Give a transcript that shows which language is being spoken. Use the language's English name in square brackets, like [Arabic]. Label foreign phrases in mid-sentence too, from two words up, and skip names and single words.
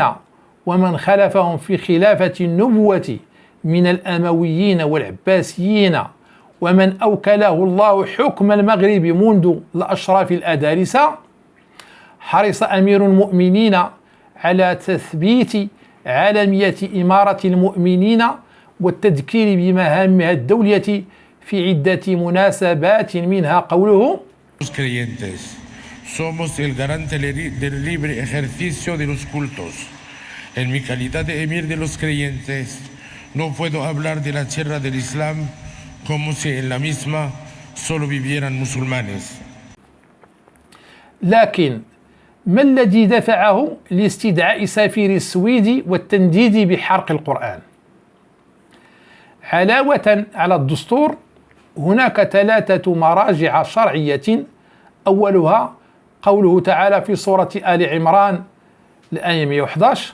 [Arabic] ومن خلفهم في خلافة النبوة من الأمويين والعباسيين ومن أوكله الله حكم المغرب منذ الأشراف الأدارسة، حرص أمير المؤمنين على تثبيت عالمية إمارة المؤمنين والتذكير بمهامها الدولية في عدة مناسبات، منها قوله: [Spanish] Somos el garante del libre ejercicio de los cultos. En mi calidad de emir de los creyentes, no puedo hablar de la tierra del Islam como si en la misma solo vivieran musulmanes. [Arabic] لكن ما الذي دفعه لاستدعاء سفير السويد والتنديد بحرق القرآن؟ علاوة على الدستور هناك 3 مراجع شرعية، أولها قوله تعالى في سورة آل عمران الآية 111: